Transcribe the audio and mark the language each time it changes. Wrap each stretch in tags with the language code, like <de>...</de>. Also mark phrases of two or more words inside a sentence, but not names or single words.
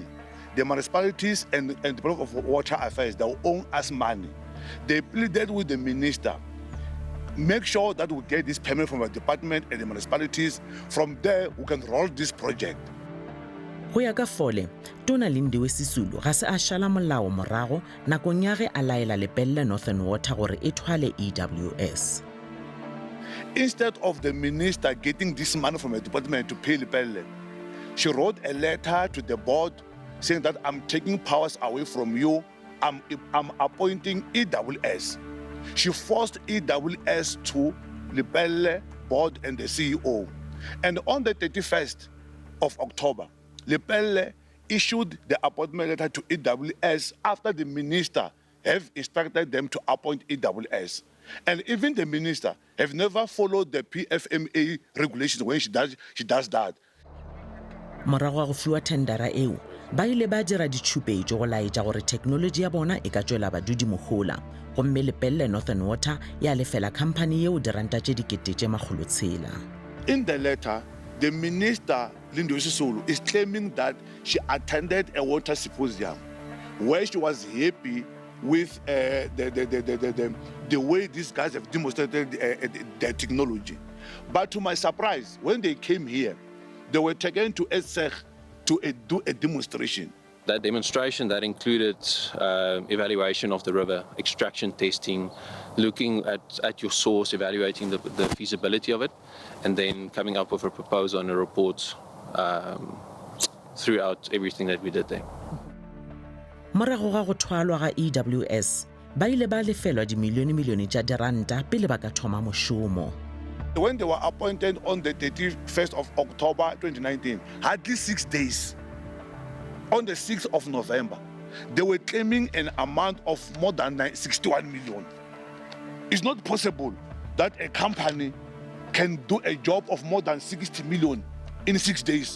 <en>The municipalities and the Department of Water Affairs, they own us money. They pleaded with the minister, make sure that we get this payment from the department and the municipalities. From there, we can roll this project.</en> <nso>Go ya ka Fole, Tona Lindiwe Sisulu ga se a šala molao morago nakong ya ge a laela Lepelle Northern Water gore e thwale EWS.</nso> <en>Instead of the minister getting this money from the department to pay Lepelle, she wrote a letter to the board saying that I'm taking powers away from you. I'm appointing EWS. She forced EWS to Lepelle board and the CEO. And on the 31st of October, Lepelle issued the appointment letter to EWS after the minister have instructed them to appoint EWS. And even the minister have never followed the PFMA regulations when she does that.</en> <nso>Morago ga go fiwa tendera eo ba ile ba dira ditshupetso go laetša gore technology ya bona e ka tswela badudi mogola gomme Lepelle Northern Water ya lefela company yeo diranta tše dikete tše makgolo tshela.</nso> <en>In the letter, the minister, Lindiwe Sisulu, is claiming that she attended a water symposium where she was happy with the way these guys have demonstrated their technology. But to my surprise, when they came here, they were taken to ESEG to do a demonstration. That demonstration that included evaluation of the river, extraction testing, looking at your source, evaluating the feasibility of it, and then coming up with a proposal and a report throughout everything that we did there.</en> <nso>Morago ga go thwalwa ga EWS ba ile ba lefelwa dimilione tša diranta pele ba ka thoma mošomo.</nso> <en>When they were appointed on the 31st of October 2019, hardly 6 days, on the 6th of November, they were claiming an amount of more than 61 million. It's not possible that a company can do a job of more than 60 million in 6 days.</en>